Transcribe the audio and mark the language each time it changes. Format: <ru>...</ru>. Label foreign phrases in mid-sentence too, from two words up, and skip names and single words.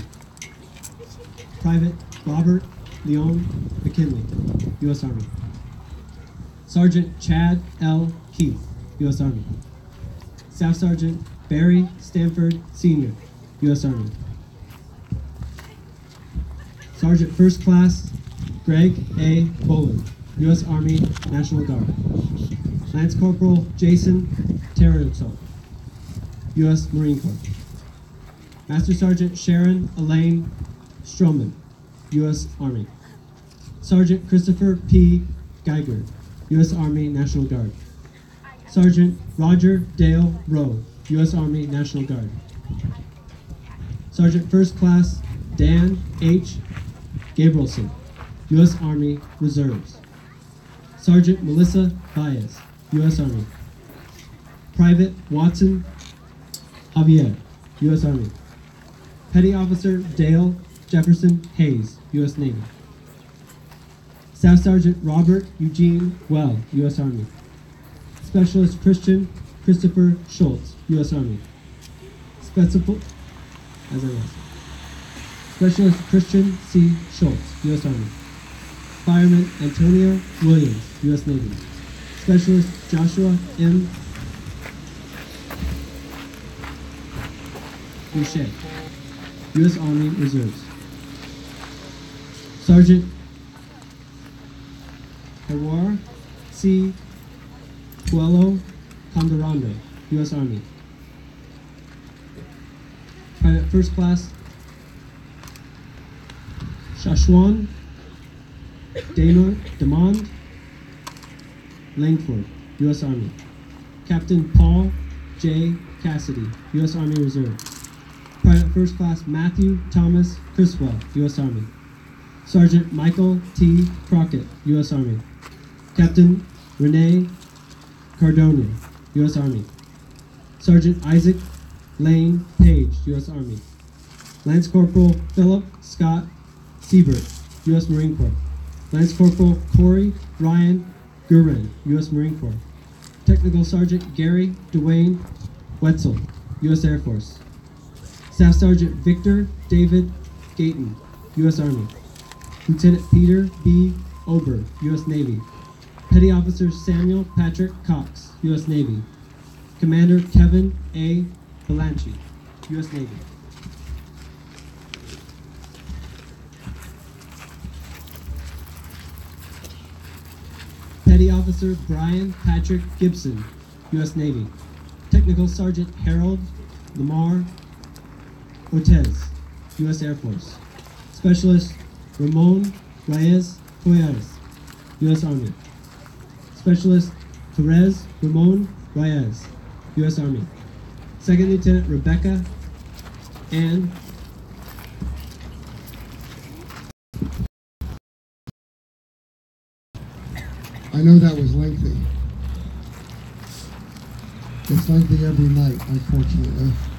<en>Private Robert Leon McKinley, U.S. Army. Sergeant Chad L. Keith, U.S. Army. Staff Sergeant Barry Stanford Sr., U.S. Army. Sergeant First Class Greg A. Boland, U.S. Army National Guard. Lance Corporal Jason Terrell, U.S. Marine Corps. Master Sergeant Sharon Elaine Stroman, U.S. Army. Sergeant Christopher P. Geiger, U.S. Army National Guard. Sergeant Roger Dale Rowe, U.S. Army National Guard. Sergeant First Class Dan H. Gabrielson, U.S. Army Reserves. Sergeant Melissa Baez, U.S. Army. Private Watson Javier, U.S. Army. Petty Officer Dale Jefferson Hayes, U.S. Navy. Staff Sergeant Robert Eugene Well, U.S. Army. Specialist Christian Christopher Schultz, U.S. Army. Specialist Christian C. Schultz, U.S. Army. Fireman Antonio Williams, U.S. Navy. Specialist Joshua M. Boucher, U.S. Army Reserves. Sergeant Hawar C. Puello Condorando, U.S. Army. Private First Class Shashwan Demond Langford, U.S. Army. Captain Paul J. Cassidy, U.S. Army Reserve. Private First Class Matthew Thomas Criswell, U.S. Army. Sergeant Michael T. Crockett, U.S. Army. Captain Renee Cardona, U.S. Army. Sergeant Isaac Lane Page, U.S. Army. Lance Corporal Philip Scott Siebert, U.S. Marine Corps. Lance Corporal Corey Ryan Guren, U.S. Marine Corps. Technical Sergeant Gary Dwayne Wetzel, U.S. Air Force. Staff Sergeant Victor David Gayton, U.S. Army. Lieutenant Peter B. Ober, U.S. Navy. Petty Officer Samuel Patrick Cox, U.S. Navy. Commander Kevin A. Belanchi, U.S. Navy. Petty Officer Brian Patrick Gibson, U.S. Navy. Technical Sergeant Harold Lamar Otez, U.S. Air Force. Specialist Ramon Reyes Poyares, U.S. Army. Specialist Perez Ramon Reyes, U.S. Army. Second Lieutenant Rebecca Ann I know that was lengthy. It's lengthy every night, unfortunately.</en>